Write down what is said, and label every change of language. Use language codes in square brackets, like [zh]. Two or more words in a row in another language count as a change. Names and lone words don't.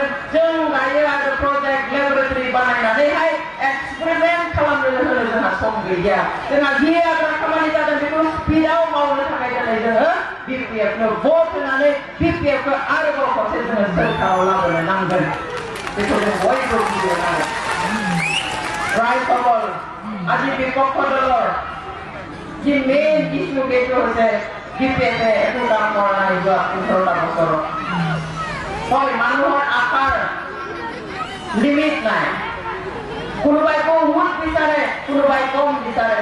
[brx] जों दायो आरो प्रजेक्ट लेबरेटरि बानायनानैहाय एक्सपेरिमेन्ट खालामनो होनो जोंहा सम गैया। जोंहा जि आद्रा खामानि जादों बेखौ स्पिडआव मावनो थाखाय दिनै जोङो बिपिएफनो भट होनानै बिपिएफखौ आरोबाव खनसे जोङो सोरखाराव लाबोनो नांगोन। बेखौ जों बयबो बुजिनांगोन। [as] रायफल আজি বিপক্ষ দলৰ যি [en] main issue [as] সেইটো হৈছে বিপিএফে একো কাম কৰা নাই যোৱা 15টা বছৰত। হয়, মানুহৰ আশাৰ লিমিট নাই। কোনোবাই বহুত বিচাৰে, কোনোবাই কম বিচাৰে।